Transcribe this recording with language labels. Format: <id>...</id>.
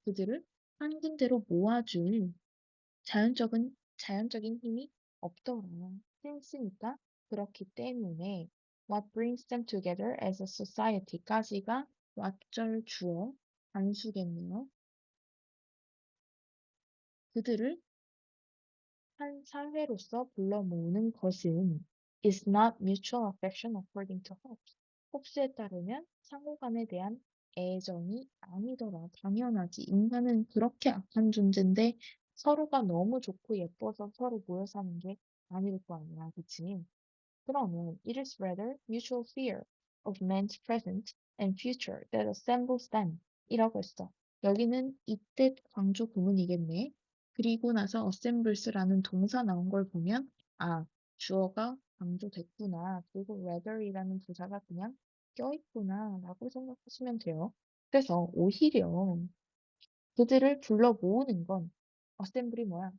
<ko>그들을 한 군데로 모아줄 자연적인 힘이 없더라. since니까 그렇기 때문에</ko> <en>what brings them together as a society</en> <ko>까지가 왓절 주어 단수겠네요. 그들을 한 사회로서 불러 모으는 것은</ko> <en>is not mutual affection according to Hobbes.</en> <ko>홉스에 따르면 상호간에 대한 애정이 아니더라. 당연하지. 인간은 그렇게 악한 존재인데 서로가 너무 좋고 예뻐서 서로 모여 사는 게 아닐 거 아니야. 그치? 그러면</ko> <en>it is rather mutual fear of man's present and future that assembles them</en> <ko>이라고 했어. 여기는 이때 강조 구문이겠네. 그리고 나서 assembles라는 동사 나온 걸 보면 주어가 강조됐구나. 그리고 rather이라는 부사가 그냥 껴있구나 라고 생각하시면 돼요. 그래서 오히려 그들을 불러 모으는 건 assemble이 뭐야?</ko>